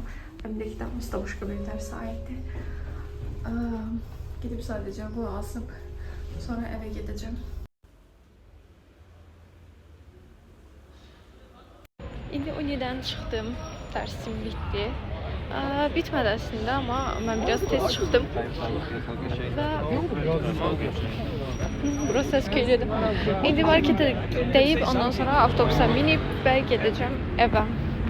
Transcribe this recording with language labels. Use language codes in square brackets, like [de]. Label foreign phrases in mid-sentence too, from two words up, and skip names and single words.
[tr] Hem de kitabımız da başka bir derse aitti. Gidip sadece bu alıp sonra eve gideceğim. İndi Uni'den çıktım. Dersim bitti. [az] Bitmədi əslində, amma mən biraz tez çıxdım. Və burası Səsküyədir. İndi marketə deyib, ondan sonra avtobusa minib və gedəcəm evə.